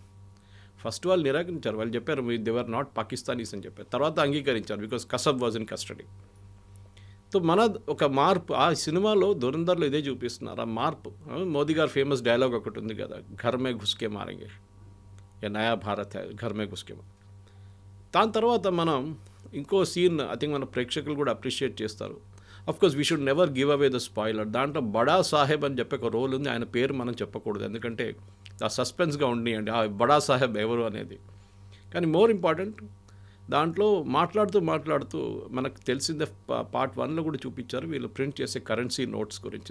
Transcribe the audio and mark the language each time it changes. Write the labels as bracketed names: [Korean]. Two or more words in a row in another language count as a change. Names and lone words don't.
[Telugu] ఫస్ట్ వాళ్ళు నిరాకరించారు, వాళ్ళు చెప్పారు [English] they were not Pakistanis [Telugu] అని చెప్పారు. తర్వాత అంగీకరించారు [English] because Kasab was in custody. [Telugu] సో మన ఒక మార్పు ఆ సినిమాలో ధురంధర్లో ఇదే చూపిస్తున్నారు. ఆ మార్పు మోదీ గారు [English] famous dialogue [Telugu] ఒకటి ఉంది కదా, [Hindi] घर में घुसके मारेंगे, ये नया भारत है घर में घुसके. [Telugu] దాని తర్వాత మనం ఇంకో సీన్ [English] I think [Telugu] మన ప్రేక్షకులు కూడా అప్రిషియేట్ చేస్తారు. [English] of course we should never give away the spoiler. [Telugu] దాంట్లో బడా సాహెబ్ అని చెప్పే ఒక రోల్ ఉంది, ఆయన పేరు మనం చెప్పకూడదు ఎందుకంటే ఆ సస్పెన్స్గా ఉండియండి ఆ బడా సాహెబ్ ఎవరు అనేది. కానీ [English] more important [Telugu] దాంట్లో మాట్లాడుతూ మనకు తెలిసిందే పార్ట్ 1లో కూడా చూపించారు వీళ్ళు ప్రింట్ చేసే [English] currency notes [Telugu] గురించి.